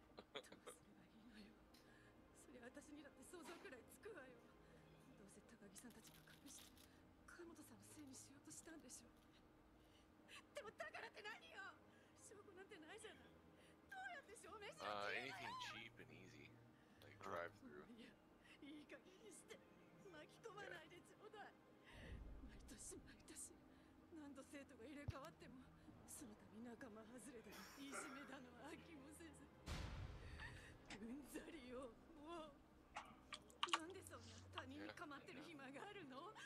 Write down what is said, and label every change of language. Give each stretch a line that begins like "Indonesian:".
Japanese: どうすればいいのよ。そりゃ私にだって想像くらいつくわよ。どうせ高木さんたちが隠して川本さんのせいにしようとしたんでしょ。でもだからって何よ。証拠なんてないじゃない。どうやって証明しようって言うのよ。
English: Anything cheap and easy, like drive through.
Japanese: いや、いい加減にして巻き込まないでちょうだい。毎年何度生徒が入れ替わってもその度仲間外れだのいじめだの飽きもせずうんざりよ。もうなんでそんな他人に構ってる暇があるの？